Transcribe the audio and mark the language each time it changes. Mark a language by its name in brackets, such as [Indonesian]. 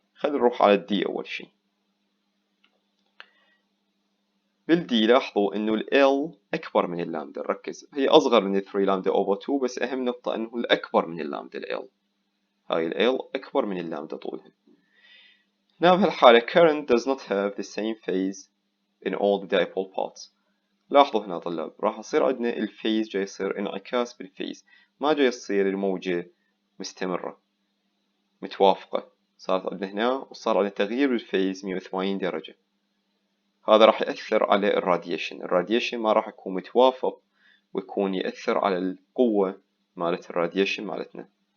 [Arabic] خلينا نروح على الدي أول شي. بالدي لاحظوا إنه ال L أكبر من اللامدا، ركز هي أصغر من 3 لامدا over 2، بس أهم نقطة إنه الأكبر من اللامدا ال L. هاي ال L أكبر من اللامدا طولها. [English] Now [Arabic] بهالحالة [English] current does not have the same phase in all the dipole parts. [Arabic] لاحظوا هنا طلاب راح يصير عندنا الفيز جاي يصير انعكاس بالفيز، ما جاي يصير الموجة مستمرة متوافقة، صارت عندنا هنا وصار عندنا تغيير بالفيز 180 درجة. هذا راح يأثر على الراديشن ما راح يكون متوافق ويكون يأثر على القوة مالت الراديشن مالتنا.